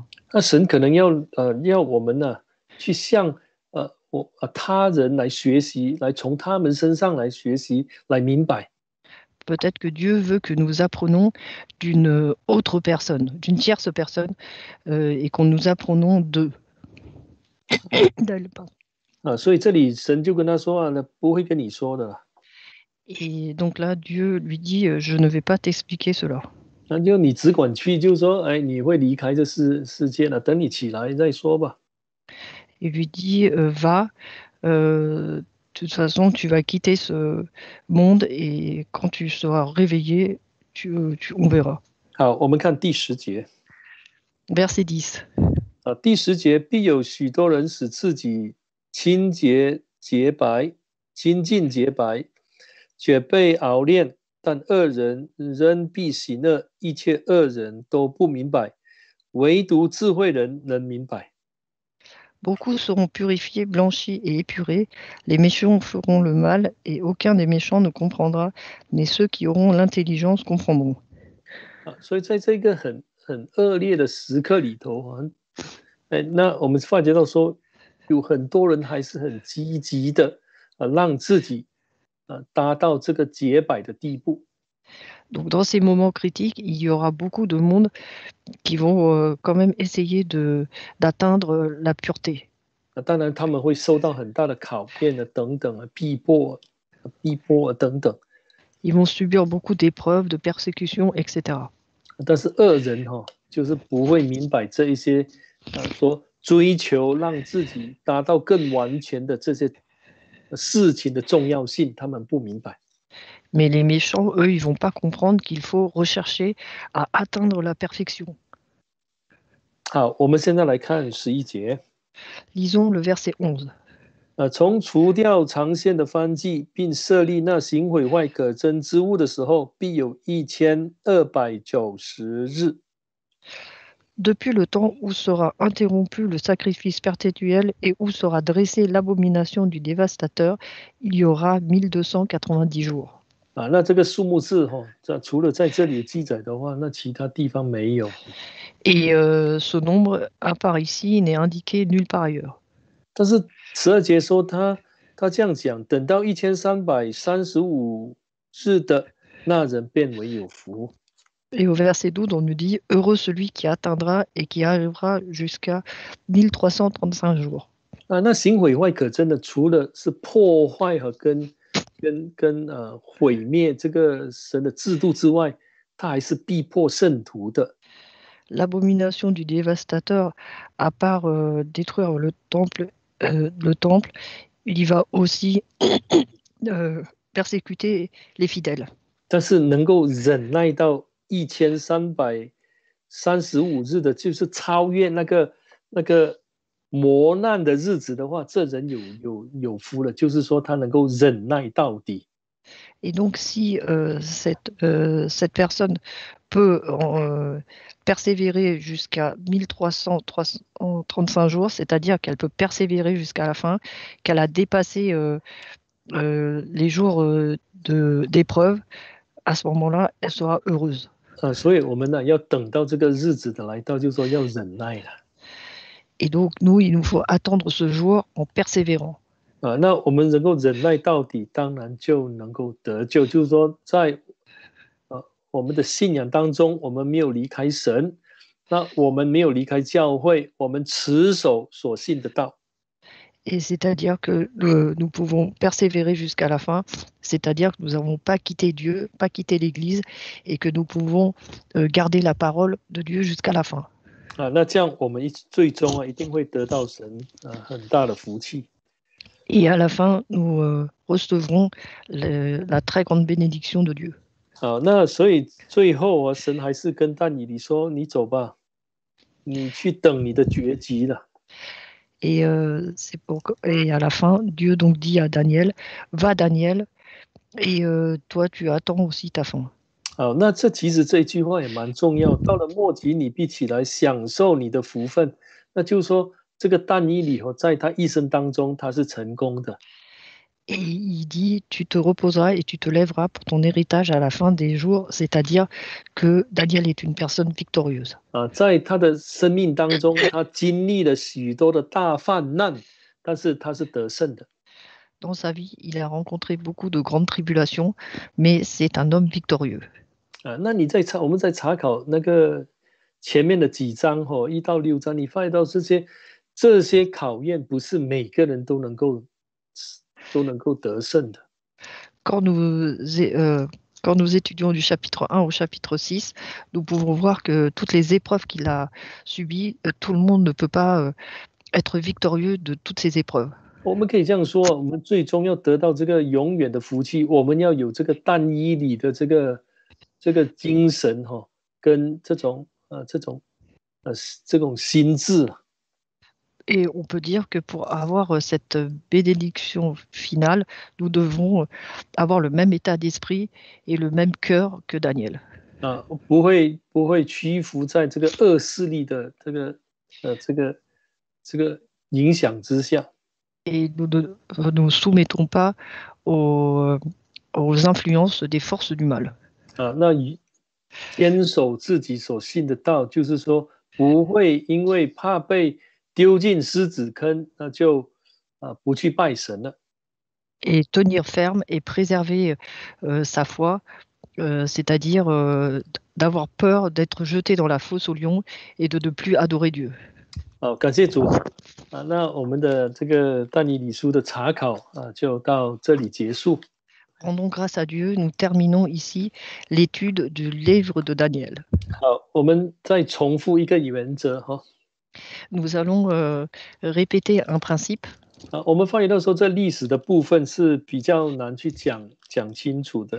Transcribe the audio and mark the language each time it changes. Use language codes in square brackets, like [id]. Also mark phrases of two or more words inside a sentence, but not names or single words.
[zh] 那神可能要我们呢去向他人来学习，来从他们身上来学习，来明白。 [fr] Peut-être que Dieu veut que nous apprenons d'une autre personne, d'une tierce personne, et qu'on nous apprenons d'eux. [zh] 所以这里神就跟他说啊，那不会跟你说的啦。 [fr] Et donc là, Dieu lui dit, je ne vais pas t'expliquer cela. [zh] 那就你只管去，就是说，哎，你会离开这世界了，等你起来再说吧。 [fr] Il lui dit, va, de toute façon, tu vas quitter ce monde et quand tu seras réveillé, on verra. [zh] 好，我们看第10节。 [fr] Verset 10. [zh] 第10节，必有许多人使自己清洁洁白、清净洁白，却被熬炼。但恶人仍必行恶，一切恶人都不明白，唯独智慧人能明白。 [fr] Beaucoup seront purifiés, blanchis et épurés. Les méchants feront le mal et aucun des méchants ne comprendra, mais ceux qui auront l'intelligence comprendront. [zh] 所以在这个很恶劣的时刻里头那我们发觉到说，有很多人还是很积极的让自己达到这个洁白的地步。 [fr] Donc dans ces moments critiques, il y aura beaucoup de monde qui vont quand même essayer d'atteindre la pureté. [zh] 当然他们会受到很大的考验等等逼迫等等。 [fr] Ils vont subir beaucoup d'épreuves, de persécutions, etc. [zh] 但是恶人就是不会明白这一些说追求让自己达到更完全的这些事情的重要性，他们不明白。 [fr] Mais les méchants, eux, ils vont pas comprendre qu'il faut rechercher à atteindre la perfection. [zh] 好，我们现在来看11节。 [fr] Lisons le verset 11. [zh] 从除掉长线的燔祭，并设立那行毁坏可憎之物的时候，必有1290日。 [fr] Depuis le temps où sera interrompu le sacrifice perpétuel et où sera dressée l'abomination du dévastateur, il y aura 1290 jours. [zh] 那这个数目字除了在这里记载的话，那其他地方没有。 [fr] Et ce nombre apparaît ici, n'est indiqué nulle part ailleurs. [zh] 但是12节说他这样讲，等到1335日的那人变为有福。 [fr] Et au verset 12, on nous dit « Heureux celui qui atteindra et qui arrivera jusqu'à 1335 jours. » [zh] 那行毁坏可憎的，除了是破坏和跟毁灭这个神的制度之外，他还是逼迫圣徒的。 [fr] L'abomination du dévastateur, à part détruire le temple, il y va aussi persécuter les fidèles. [zh] 但是能够忍耐到1335日的，就是超越那个磨难的日子的话，这人有福了，就是说他能够忍耐到底。 [fr] Et donc, si cette personne peut persévérer jusqu'à 1335 jours, c'est-à-dire qu'elle peut persévérer jusqu'à la fin, qu'elle a dépassé les jours d'épreuve, à ce moment-là, elle sera heureuse. [zh] 所以我们呢要等到这个日子的来到，就是说要忍耐了。 [fr] Et donc, nous, il nous faut attendre ce jour en persévérant. [zh] 那我们能够忍耐到底，当然就能够得救。就是说，在我们的信仰当中，我们没有离开神，那我们没有离开教会，我们持守所信的道。 [fr] Et c'est-à-dire que nous pouvons persévérer jusqu'à la fin, c'est-à-dire que nous n'avons pas quitté Dieu, pas quitté l'Église, et que nous pouvons garder la parole de Dieu jusqu'à la fin. [zh] 那这样我们最终一定会得到神很大的福气。 [fr] Et à la fin, nous recevront la très grande bénédiction de Dieu. [zh] 好，那所以最后啊，神还是跟但以理说：“你走吧，你去等你的绝极了。” Et, et à la fin, Dieu donc dit à Daniel, va Daniel, et toi tu attends aussi ta fin. 好，那其实这句话也蛮重要。到了末期，你必起来享受你的福分。那就是说，这个但以理在他一生当中，他是成功的。 [fr] Et il dit, tu te reposeras et tu te lèveras pour ton héritage à la fin des jours, c'est-à-dire que Daniel est une personne victorieuse. [zh] 在他的生命当中，他经历了许多的大患难，但是他是得胜的。 [fr] Dans sa vie, il a rencontré beaucoup de grandes tribulations, mais c'est un homme victorieux. [zh] 那你我们在查考那个前面的几章1到6章，你发现到这些考验不是每个人都能够得胜的。 [fr] Quand nous étudions du chapitre 1 au chapitre 6, nous pouvons voir que toutes les épreuves qu'il a subies, tout le monde ne peut pas être victorieux de toutes ces épreuves. [zh] 我们可以这样说，我们最终要得到这个永远的福气，我们要有这个但以理的这个精神跟这种心智。 [fr] Et on peut dire que pour avoir cette bénédiction finale, nous devons avoir le même état d'esprit et le même cœur que Daniel. [zh] 不会屈服在这个恶势力的这个影响之下。 [fr] Et nous ne nous soumettons pas aux influences des forces du mal. [zh] 那坚守自己所信的道，就是说不会因为怕被丢进狮子坑，那就不去拜神了。 [fr] Et tenir ferme et préserver sa foi, c'est-à-dire d'avoir peur d'être jeté dans la fosse au lion et de ne plus adorer Dieu. [zh] 好，感谢主那我们的这个但以理书的查考就到这里结束。 [fr] Rendons grâce à Dieu, nous terminons ici l'étude du livre de Daniel. [zh] 好，我们再重复一个原则 [fr] Nous allons répéter un principe. [zh] 我们发现到说，这历史的部分是比较难去讲清楚的。